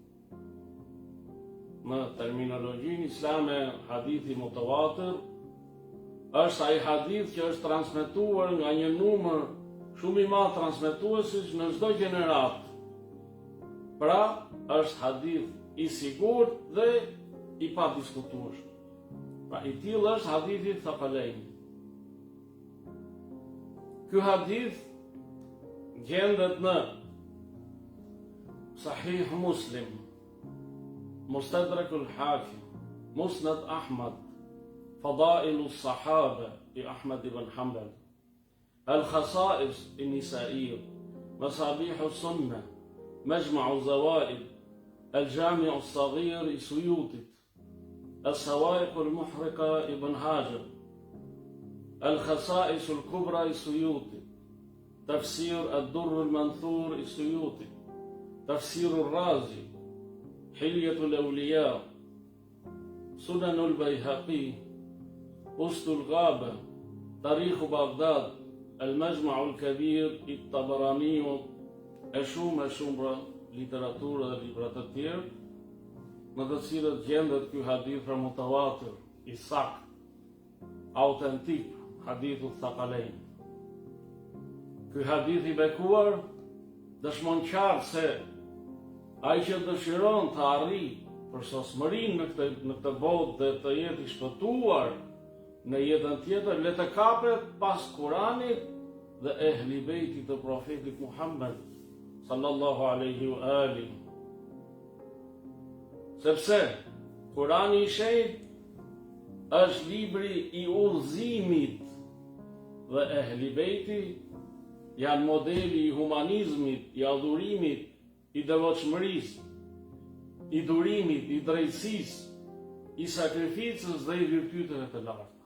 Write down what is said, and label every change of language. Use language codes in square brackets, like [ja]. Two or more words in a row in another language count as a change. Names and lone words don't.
[sq] Në terminologjinë islame, hadithi mutawatir është ai hadith që është transmetuar nga një numër shumë i madh transmetuesish në çdo gjenerat. Pra, është hadith i sigurt dhe i padiskutueshëm. Pra, i tillë është hadithi Thaqalain. Ky hadith gjendet në Sahih Muslim, Mustadrak al-Hakim, Musnad Ahmad, Fadailu as-Sahaba i Ahmad ibn Hanbal, Al-Khasa'is i Nisa'i, Masabihu as-Sunnah, Majma'u az-Zawaid, Al-Jami' as-Saghir i Suyutit, As-Sawaiq al-Muhriqa ibn Hajar, Al-Khasa'is al-Kubra i Suyutit, Tafsir ad-Durr al-Manthur i Suyutit, Tafsir al-Razi, Hilyatu al-Awliya, Sunan al-Bayhaqi, Ust al-Ghaba, Tarikh Baghdad, Al-Majma' al-Kabir i Tabarani, e shumë pra literaturë dhe libra të tjerë, në të cilët gjendet ky hadith për mutawatir, i sakt, autentik, hadithu Thaqalain. Ky hadith i bekuar dëshmon qartë se ai që dëshiron të arrijë përsosmërinë në këtë botë dhe të jetë i shpëtuar në jetën tjetër, le të kapet pas Kuranit dhe Ehli Bejtit të profetit Muhammed [ar] صلى الله عليه وآله. [sq] Sepse Kurani i shenjtë është libri i udhëzimit dhe Ehli Bejti janë modeli i humanizmit, i adhurimit, i devotshmërisë, i durimit, i drejtësisë, i sakrificës dhe i virtyteve të larta.